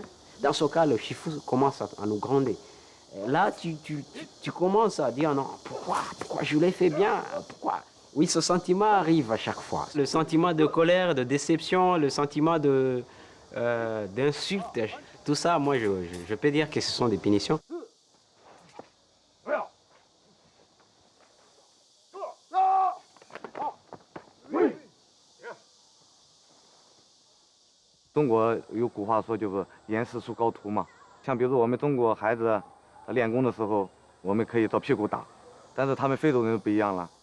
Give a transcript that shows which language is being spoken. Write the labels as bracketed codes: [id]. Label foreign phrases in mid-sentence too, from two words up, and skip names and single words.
[fr] Dans ce cas, le shifu commence à nous gronder. Et là, tu commences à dire non, pourquoi je l'ai fait bien, pourquoi? Oui, ce sentiment arrive à chaque fois. Le sentiment de colère, de déception, le sentiment d'insulte, tout ça, moi je peux dire que ce sont des punitions. [zh] 中国有古话说，就是严师出高徒嘛。像比如说我们中国孩子他练功的时候，我们可以照屁股打，但是他们非洲人不一样了。